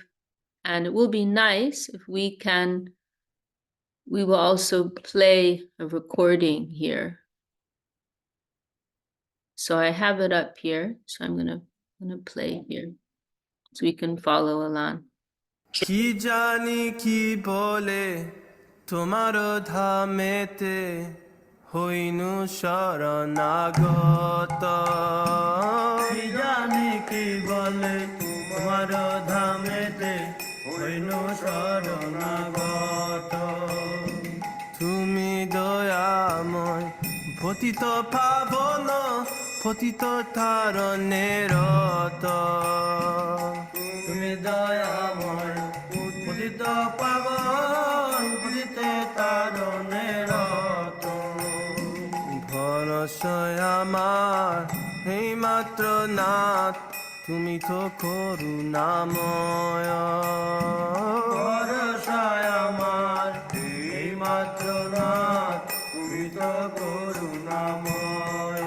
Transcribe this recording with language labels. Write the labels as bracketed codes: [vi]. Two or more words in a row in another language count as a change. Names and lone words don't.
[en] And it will be nice if we will also play a recording here. So I have it up here. So I'm gonna play here so we can follow along. [bn] কী জানি কী বলে তোমারো ধামেতে হইনু শরণাগত. কী জানি কী বলে তোমারো ধামেতে হইনু শরণাগত. তুমি দয়াময় পতিত পাবন পতিত তারণে রত. তুমি দয়াময় পতিত পাবন পতিত তারণে রত. ভরসায় আমার এই মাত্র নাথ তুমি তো করুণাময়। ভরসায় আমার এই মাত্র নাথ তুমি তো করুণাময়।